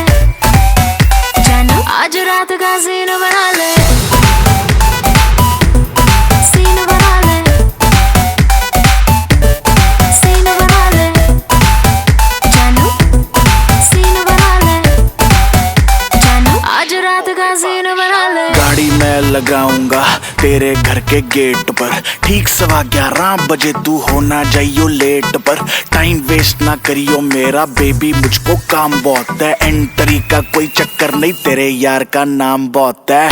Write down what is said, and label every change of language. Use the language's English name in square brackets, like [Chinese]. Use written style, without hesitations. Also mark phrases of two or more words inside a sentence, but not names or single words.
[Hindi] जानू आज रात का सीन बना ले। सीन बना ले। सीन बना ले। जानू सीन बना ले। जानू आज रात का सीन बना ले। गाड़ी मैं लगाऊंगा तेरे घर के गेट पर, ठीक 11:15 बजे तू होना जाइयो लेट पर। [English] time waste [Hindi] ना करियो मेरा बेबी, मुझको काम बहुत है। एंट्री का कोई चक्कर नहीं, तेरे यार का नाम बहुत है।